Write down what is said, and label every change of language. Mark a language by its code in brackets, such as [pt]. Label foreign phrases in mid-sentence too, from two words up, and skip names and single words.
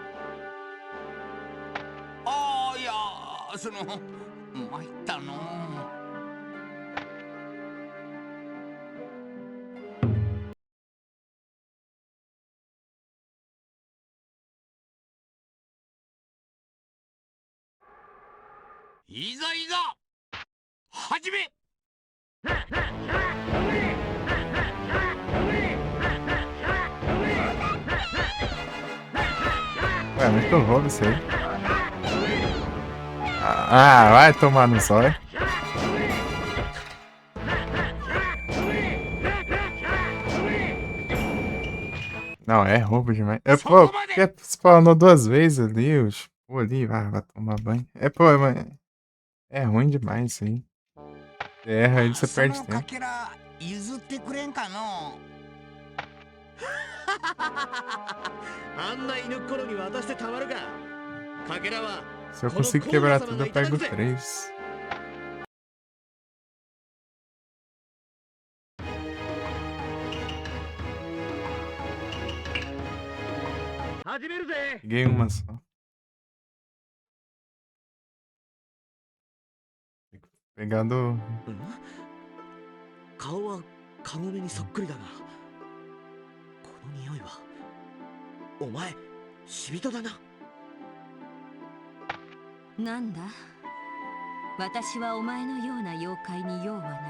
[ja] いやその参ったのいざいざ始め [pt] Ué, muito roubo isso aí. Ah, vai tomar no zóio. Não, é roubo demais. É, pô, porque spawnou 2 vezes ali, os pô, ali, vai tomar banho. É, pô, é ruim demais isso aí. Você erra ele, você perde [ja] そのか [pt] tempo. [ja] けら譲ってくれんかのあんな犬っころに渡してたまるかかけらは [pt] Se eu consigo quebrar tudo, eu pego 3. [ja] 始めるぜ [pt] Peguei uma só. Pegar do. [ja] 顔はカゴメにそっくりだがこの匂いはお前死人だななんだ、私はお前のような妖怪に用はない。